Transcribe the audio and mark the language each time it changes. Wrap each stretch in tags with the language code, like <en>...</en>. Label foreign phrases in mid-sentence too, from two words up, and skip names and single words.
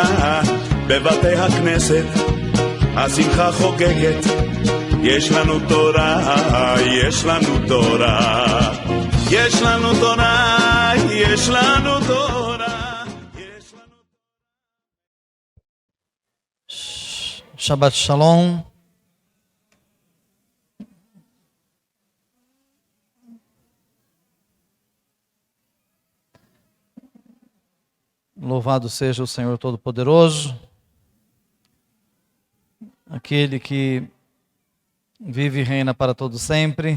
<he>בבתי הכנסת השמחה חוגגת, יש לנו תורה, יש לנו תורה, יש לנו תורה, יש לנו תורה, יש לנו... שבת שלום.</he> <pt>Louvado seja o Senhor Todo-Poderoso, aquele que vive e reina para todo sempre.</pt>